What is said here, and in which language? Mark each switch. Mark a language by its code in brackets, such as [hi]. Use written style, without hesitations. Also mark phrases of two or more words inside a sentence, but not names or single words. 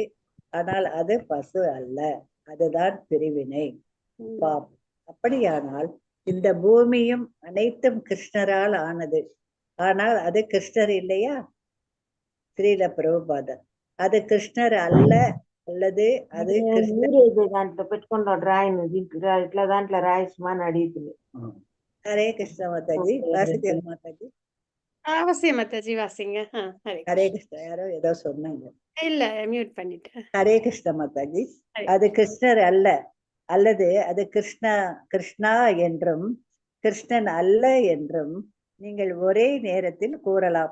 [ta] ஆனால் அது பசு அல்ல, அதுதான் பிரிவினை. பாப், அப்படியானால் இந்த பூமியும் அனைத்தும் கிருஷ்ணரால் ஆனது. ஆனால் அது கிருஷ்ணர் இல்லையா? ஸ்ரீல பிரபுபாதர், அது கிருஷ்ணர் அல்ல, அல்லது [te] అది కృష్ణ దాంట్లో పెట్టుకుంటాడు రాయిని దీంట్లో ఇట్లా దాంట్లో రాయిస్మాన్ అడిగింది. హరే కృష్ణ మాతాజీ, వాసుదేవ మాతాజీ. [ta] அவசியம் மாதாஜி வாசிங்க. ஹரே ஹரே கிருஷ்ண. யாரோ ஏதோ சொன்னாங்க. இல்ல, மியூட் பண்ணிட்டேன். ஹரே கிருஷ்ண மாதாஜி, ஹரே அது கிருஷ்ணர் அல்ல, அல்லது அது கிருஷ்ணா என்றும் கிருஷ்ணன் அல்ல என்றும் நீங்கள் ஒரே நேரத்தில் கூறலாம்.